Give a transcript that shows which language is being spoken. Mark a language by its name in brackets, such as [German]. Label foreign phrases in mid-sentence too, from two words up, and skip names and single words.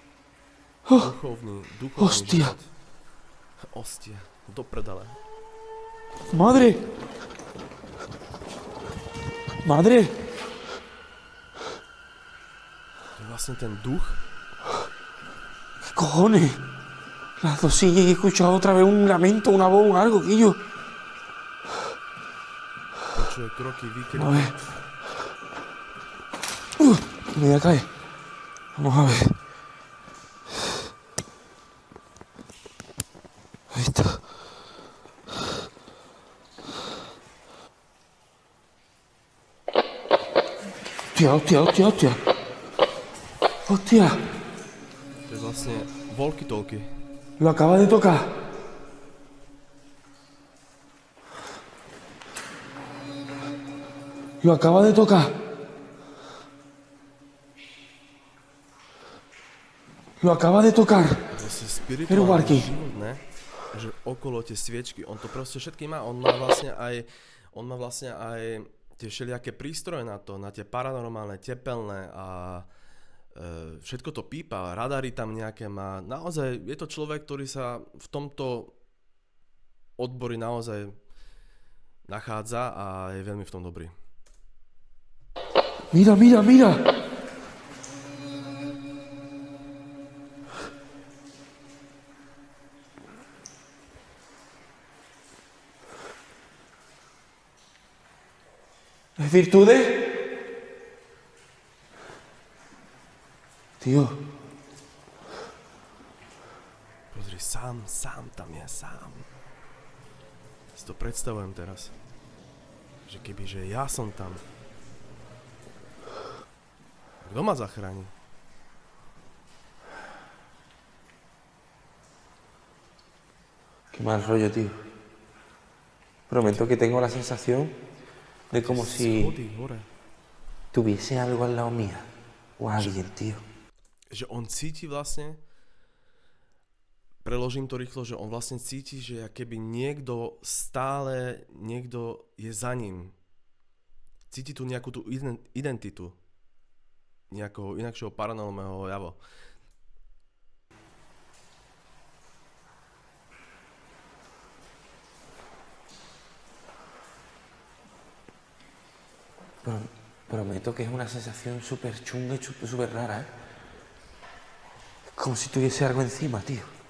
[Slovak] Duchovný [Spanish] Hostia. [Slovak] život. Ostia, do prdele. [Spanish] Madre. Madre. [Slovak] To je vlastne ten duch. [Spanish] ¿Qué cojones? Las dos sillas y he escuchado otra vez un lamento, una voz, algo, Quillo. [Slovak] Počuje kroky, A výkriky. [Spanish] ver. Me voy a caer. Vamos a ver. Ahí está. Hostia. Hostia. [Slovak] To je vlastne walkie-talkie. [Spanish] Lo acaba de tocar. Lo acaba de tocar. Lo acaba de tocar. [Slovak] Vlastne Veru, Marky. spirituálny život, ne? Že okolo tie sviečky, on to proste všetky má, on má vlastne aj tie všelijaké prístroje na to, na tie paranormálne, tepelné a všetko to pípa, radary tam nejaké má. Naozaj je to človek, ktorý sa v tomto odbori naozaj nachádza a je veľmi v tom dobrý. [Spanish] Mira. ¿Es virtudes? Tío, [Slovak] Pozri, sám tam je, sám. Si to predstavujem teraz. Že kebyže ja som tam. Kto ma zachráni? [Spanish] qué mal rollo, tío. Prometo que tengo la sensación de como si [Slovak] Schody hore. [Spanish] tuviese algo al lado mía. O alguien, tío. [Slovak] Že on cíti vlastne, preložím to rýchlo, že on vlastne cíti, že keby niekto je za ním. Cíti tu nejakú tú identitu nejakého inakšieho paranormálneho javu. [Spanish] Prometo que es una sensación súper chunga y súper rara, ¿eh? Como si tuviese algo encima, tío.